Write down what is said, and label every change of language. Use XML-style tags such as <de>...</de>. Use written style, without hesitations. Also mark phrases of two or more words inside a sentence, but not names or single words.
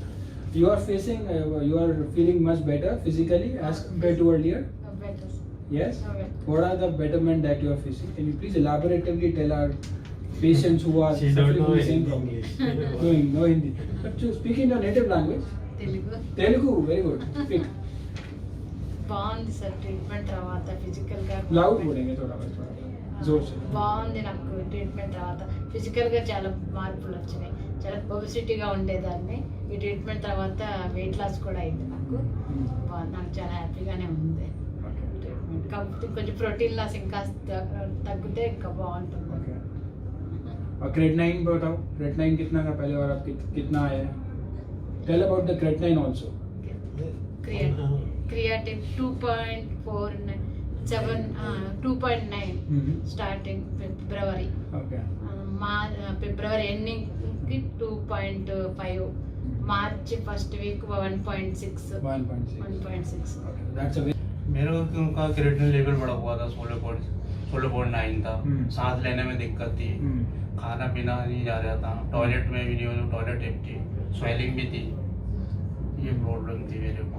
<en>You are facing, you are feeling much better physically as compared to earlier. Better. Yes. Okay. What are the betterment that you are facing? Can you please elaboratively tell our patients who are She don't suffering know from the same Hindi, problem? English. No Hindi. But to speak in your native language. Telugu very good speak</en> <te>బాగుంది సార్ ట్రీట్మెంట్ తర్వాత ఫిజికల్ గా</te> <hi>లౌడ్ बोलेंगे थोड़ा जोर से</hi> <te>బాగుంది నాకు ట్రీట్మెంట్ తర్వాత ఫిజికల్ గా చాలా మార్పులు వచ్చినాయి. చాలా ఒబెసిటీగా ఉండేదాన్ని. ఈ ట్రీట్మెంట్ తర్వాత వెయిట్ లాస్ కూడా అయింది నాకు. బాగుంది, నాకు చాలా హ్యాపీగానే ఉంది ట్రీట్మెంట్. కాకపోతే కొంచెం ప్రోటీన్ లాస్ ఇంకా తగ్గితే ఇంకా బాగుంటుంది.</te> <hi>और क्रेटनाइन बताओ, क्रेटनाइन कितना था पहले और अब कितना आया है?</hi> <en>Tell about the creatinine also. creatinine 2.9 starting February.</en> <te>ఓకే.</te> <en>February ending కి 2.5, March first week 1.6. that's a</en> <hi>मेरे को उनका क्रिएटिनिन लेवल बढ़ा हुआ था 16.9 था. सांस लेने में दिक्कत थी, खाना पीना नहीं जा रहा था, टॉयलेट में भी नहीं,</hi> <en>toilet empty,</en> <hi>स्वेलिंग भी थी, ये प्रॉब्लम थी मेरे को.</hi>